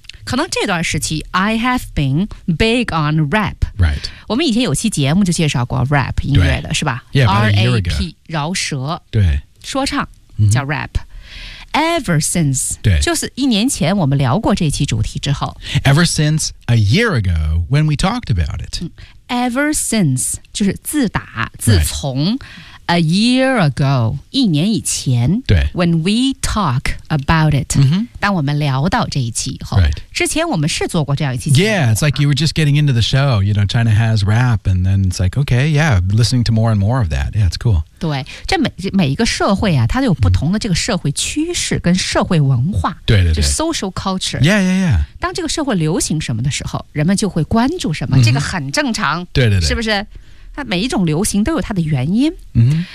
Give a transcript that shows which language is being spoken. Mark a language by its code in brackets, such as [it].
[zh] 可能这段时期 [en] I have been big on rap、 right. [zh] 我们以前有期节目就介绍过 rap 音乐的是吧 [en] yeah, [zh] RAP 饶舌对说唱、mm-hmm. 叫 rapEver since, 对就是一年前我们聊过这期主题之后 [en] Ever since a year ago when we talked about it、 [zh] 嗯、Ever since, 就是自打自从、right. [en] A year ago, [zh] 一年以前对 [en] When we talk about it、 mm-hmm. [zh] 当我们聊到这一期以后、 [en] right. [zh] 之前我们是做过这样一期节目 [en] Yeah, it's like you were just getting into the show You know, China has rap And then it's like, okay, yeah Listening to more and more of that Yeah, it's cool [zh] 对这 每一个社会啊它都有不同的这个社会趋势跟社会文化对对对 [en] 就 social culture yeah yeah yeah [zh] 当这个社会流行什么的时候人们就会关注什么、mm-hmm. 这个很正常对对对是不是它每一种流行都有它的原因、 mm-hmm.